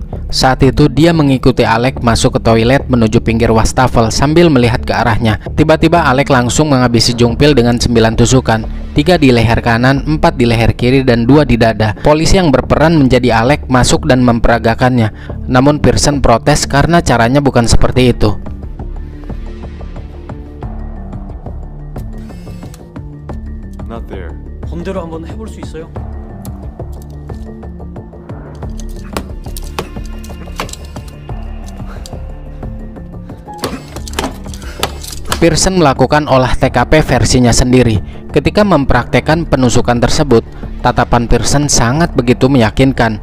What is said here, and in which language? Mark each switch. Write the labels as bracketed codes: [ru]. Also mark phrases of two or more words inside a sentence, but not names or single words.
[id] Saat itu dia mengikuti Alec masuk ke toilet menuju pinggir wastafel sambil melihat ke arahnya. Tiba-tiba Alec langsung menghabisi Jung Pil dengan 9 tusukan, 3 di leher kanan, 4 di leher kiri, dan 2 di dada. Polisi yang berperan menjadi Alec masuk dan memperagakannya. Namun Pearson protes karena caranya bukan seperti itu. [en] Not there. [ko] 본대로 한번 해볼 수 있어요? [id] Pearson melakukan olah TKP versinya sendiri. Ketika mempraktekkan penusukan tersebut, tatapan Pearson sangat begitu meyakinkan.